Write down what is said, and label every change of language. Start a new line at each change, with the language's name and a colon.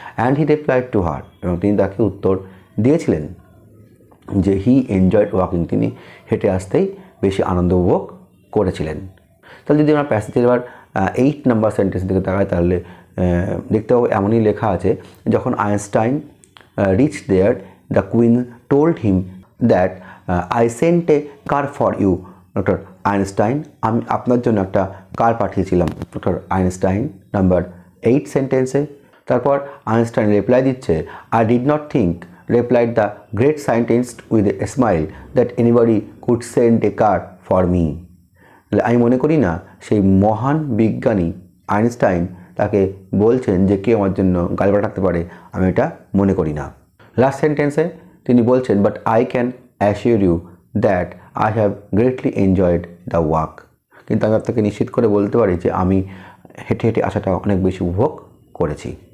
English: and he replied to her,
Bangla: এবং তিনি তাকে উত্তর দিয়েছিলেন যে
English: he enjoyed walking,
Bangla: তিনি হেঁটে আসতেই বেশি আনন্দ উপভোগ করেছিলেন। তাহলে যদি আমরা প্যাসেজের এবার 8 নম্বর সেন্টেন্স দিকে তাকাই তাহলে দেখতে পাবো এমনই লেখা আছে, যখন
English: Einstein reach there the queen told him that I sent a car for you doctor Einstein,
Bangla: আমি আপনার জন্য একটা কার পাঠিয়েছিলাম
English: Doctor Einstein.
Bangla: নাম্বার 8 সেন্টেন্সে তারপর আইনস্টাইন রিপ্লাই দিচ্ছে,
English: I did not think, replied the great scientist with a smile, that anybody could send a car for me.
Bangla: আমি মনে করি না সেই মহান বিজ্ঞানী আইনস্টাইন তাকে বলছেন যে কেউ আমার জন্য গাড়ি পাঠাতে পারে, আমি এটা মনে করি না। লাস্ট সেন্টেন্সে তিনি বলছেন,
English: but I can assure you that I have greatly enjoyed the walk,
Bangla: কিন্তু আমি আপনাকে নিশ্চিত করে বলতে পারি যে আমি হেঁটে হেঁটে আসাটা অনেক বেশি উপভোগ করেছি।